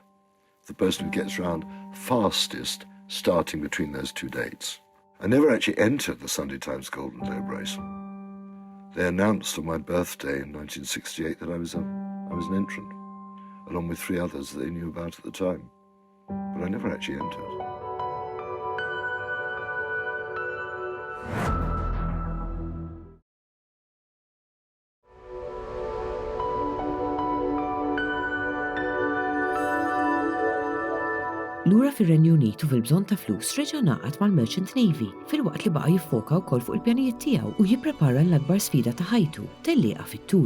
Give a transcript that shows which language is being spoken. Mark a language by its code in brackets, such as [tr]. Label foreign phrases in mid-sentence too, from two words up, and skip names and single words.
[en] The person who gets round fastest, starting between those two dates. I never actually entered the Sunday Times Golden Globe race. They announced on my birthday in 1968 that I was an entrant, along with 3 others that they knew about at the time. But I never actually entered. [mt] Lura fir-Renju Unit u fil-bżonn ta' flus reġa' ngħaqad mal- [en] Merchant Navy [mt] filwaqt li baqa' jiffoka wkoll fuq il-pjanijiet tiegħu u jipprepara l-akbar sfida ta' ħajtu tellieqa fit-tul.